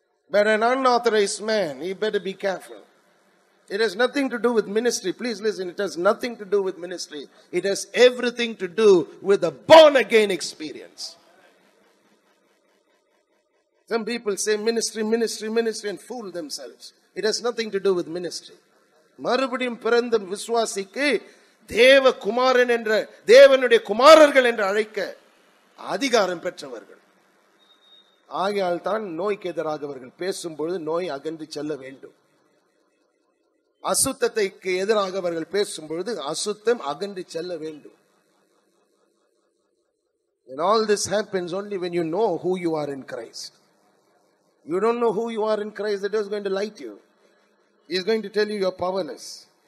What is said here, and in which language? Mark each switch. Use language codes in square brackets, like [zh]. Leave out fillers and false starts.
[en] But an unauthorized man, he better be careful. It has nothing to do with ministry. Please listen, it has nothing to do with ministry. It has everything to do with the born again experience. Some people say ministry, ministry, ministry and fool themselves. It has nothing to do with ministry. [ta] மறுபடியும் பிறந்த விசுவாசிக்கு தேவ குமாரன் என்ற தேவனுடைய குமாரர்கள் என்று அழைக்க அதிகாரம் பெற்றவர்கள். ஆகையால் தான் நோய்க்கு எதிராக அவர்கள் பேசும்பொழுது நோய் அகன்று செல்ல வேண்டும். அசுத்தத்தைக்கு எதிராக அவர்கள் பேசும்பொழுது அசுத்தம் அகன்று செல்ல வேண்டும். [en] And all this happens only when you know who you are in Christ. You don't know who you are in Christ, the devil is going to lie to you. He is going to tell you you are powerless.